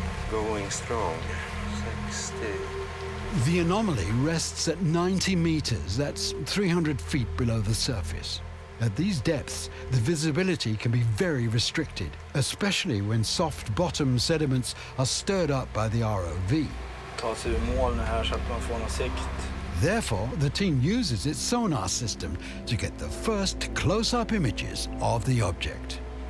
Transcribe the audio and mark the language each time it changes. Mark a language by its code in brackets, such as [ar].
[en] Going strong. 60. The anomaly rests at 90 meters, that's 300 feet below the surface. At these depths, the visibility can be very restricted, especially when soft bottom sediments are stirred up by the ROV. [sv] Ta sig ur moln här så att man får någon sikt. [en] Therefore, the team uses its sonar system to get the first close-up images of the object.